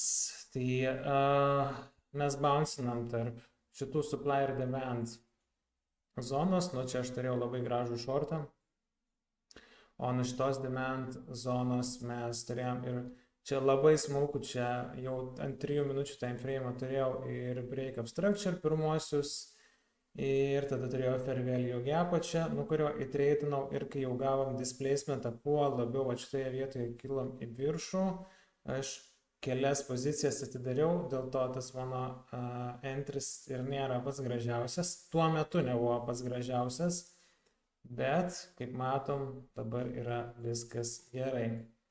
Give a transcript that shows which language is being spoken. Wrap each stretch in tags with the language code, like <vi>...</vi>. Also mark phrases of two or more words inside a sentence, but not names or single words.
<lt>Tai mes bouncinam tarp šitų supply ir demand zonos. Nu, čia aš turėjau labai gražų shortą. O nuo šitos demand zonos mes turėjom ir čia labai smulku, čia jau ant 3 minučių</lt> <en>time frame</en> <lt>turėjau ir</lt> <en>break of structure</en> <lt>pirmuosius. Ir tada turėjau</lt> <en>fair value</en> <lt>gapą čia, nuo kurio įtreidinau ir kai jau gavom displacementą, kuo labiau šitoje vietoje kilom į viršų, aš kelias pozicijas atidariau, dėl to tas mano entris ir nėra pats gražiausias. Tuo metu nebuvo pats gražiausias, bet kaip matom, dabar yra viskas gerai.</lt>